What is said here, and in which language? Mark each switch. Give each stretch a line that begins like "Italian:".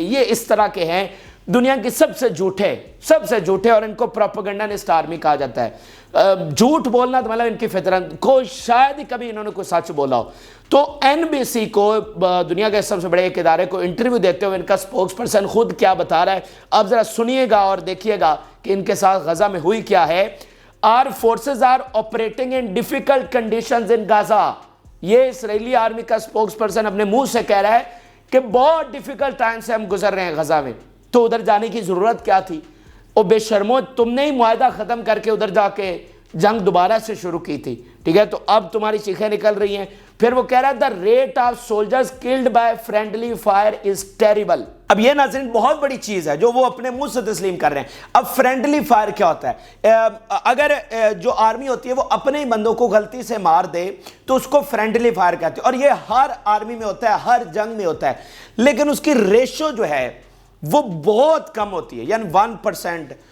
Urdu: یہ اس طرح کے ہیں دنیا کی سب سے جھوٹے اور ان کو پروپیگنڈسٹ آرمی کہا جاتا ہے. جھوٹ بولنا تو مطلب ان کی فطرت کو شاید ہی کبھی انہوں نے کوئی سچ بولا ہو. تو NBC کو دنیا کے سب سے بڑے ایک ادارے کو انٹرویو دیتے ہوئے ان کا سپوکس پرسن خود کیا بتا رہا ہے آپ ذرا سنیے گا اور دیکھیے گا کہ ان کے ساتھ غزہ میں ہوئی کیا ہے.
English: Our forces are operating in difficult conditions in Gaza.
Urdu: یہ اسرائیلی آرمی کا سپوکس پرسن اپنے منہ سے کہہ رہا ہے کہ بہت ڈیفیکلٹ ٹائم سے ہم گزر رہے ہیں غزہ میں. تو ادھر جانے کی ضرورت کیا تھی؟ او بے شرمو تم نے ہی معاہدہ ختم کر کے ادھر جا کے جنگ دوبارہ سے شروع کی تھی, ٹھیک ہے؟ تو اب تمہاری چیخیں نکل رہی ہیں. پھر وہ کہہ رہا ہے
English: the rate of soldiers killed by friendly fire is terrible.
Urdu: اب یہ ناظرین بہت بڑی چیز ہے جو وہ اپنے منہ سے تسلیم کر رہے ہیں. اب فرینڈلی فائر کیا ہوتا ہے؟ اگر جو آرمی ہوتی ہے وہ اپنے ہی بندوں کو غلطی سے مار دے تو اس کو فرینڈلی فائر کہتے ہیں اور یہ ہر آرمی میں ہوتا ہے, ہر جنگ میں ہوتا ہے, لیکن اس کی ریشو جو ہے وہ بہت کم ہوتی ہے. یعنی 1%.